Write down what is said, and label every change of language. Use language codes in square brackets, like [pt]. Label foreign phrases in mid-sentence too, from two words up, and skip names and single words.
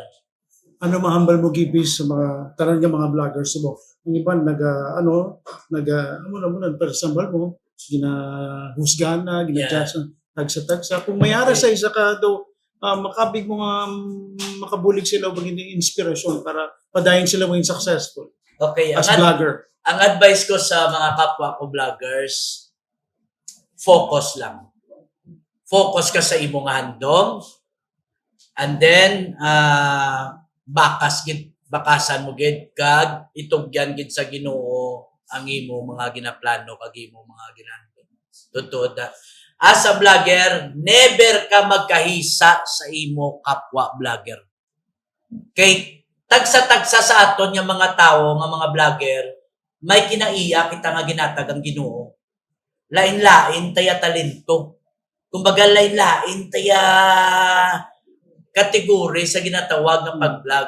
[hil] Ano mahambal mo gibis sa mga tanan nga mga vloggers mo? Ang iban personal mo, ginahusgan na, ginadjust tagsa-tagsa. Kung mayara sa isa ka daw, makabig mo nga makabulig sila o maging inspirasyon para padayon sila maging successful Okay, [en] as vlogger. [hil] Ang advice ko sa mga kapwa ko vloggers, focus lang. Focus ka sa imong handom, [en] and then [hil] bakasan mo gid kag itugyan gid sa Ginoo ang imo mga ginaplano kag imo mga ginahanglan. Totoo da. [en] As a vlogger, [hil] never ka magkahisa sa imo kapwa vlogger. Kay tagsa-tagsa sa aton nga mga tao, nga mga vlogger, may kinaiya kita nga ginatag ang Ginoo. Lain-lain taya talento. Kumbaga lain-lain taya kategori sa ginatawag nga pag-vlog.